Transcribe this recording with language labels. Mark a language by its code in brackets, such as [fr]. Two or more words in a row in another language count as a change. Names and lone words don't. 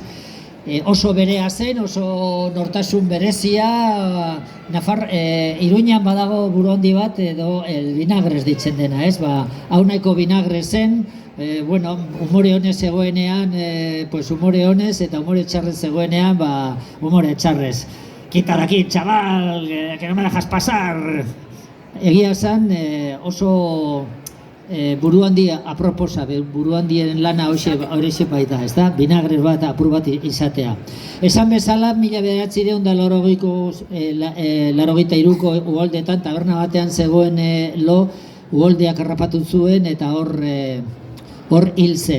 [eu] Oso berea zen, oso nortasun berezia, Iruñan badago buru handi bat edo El Vinagres ditzen dena, ez? Hau nahiko vinagre zen, umore honez zegoenean, umore honez eta umore txarrez zegoenean, umore txarrez. [es] Quita daki, chaval, que no me dejas pasar. [eu] Egia esan, oso buru handi aproposa, buru handien lana horixe baita, ez da? Vinagres bat, apur bat izatea. Esan bezala, 1983ko uholdetan, taberna batean zegoen uholdeak harrapatu zuen eta hor hil zen.